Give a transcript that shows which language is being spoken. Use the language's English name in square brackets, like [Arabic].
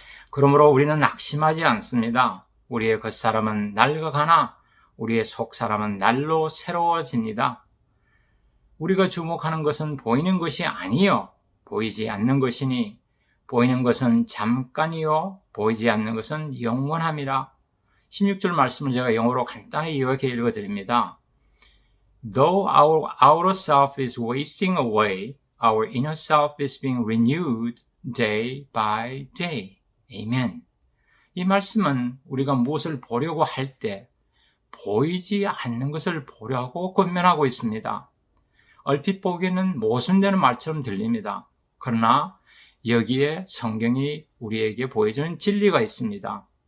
[Korean] 그러므로 우리는 낙심하지 않습니다. 우리의 겉사람은 낡아가나 우리의 속사람은 날로 새로워집니다. 우리가 주목하는 것은 보이는 것이 아니요 보이지 않는 것이니 보이는 것은 잠깐이요 보이지 않는 것은 영원함이라. 16절 말씀을 제가 영어로 간단히 이렇게 읽어드립니다. [English] Though our outer self is wasting away, our inner self is being renewed day by day. Amen. [Korean] 이 말씀은 우리가 무엇을 보려고 할 때 보이지 않는 것을 보려고 권면하고 있습니다. 얼핏 보기에는 모순되는 말처럼 들립니다. 그러나 여기에 성경이 우리에게 보여주는 진리가 있습니다.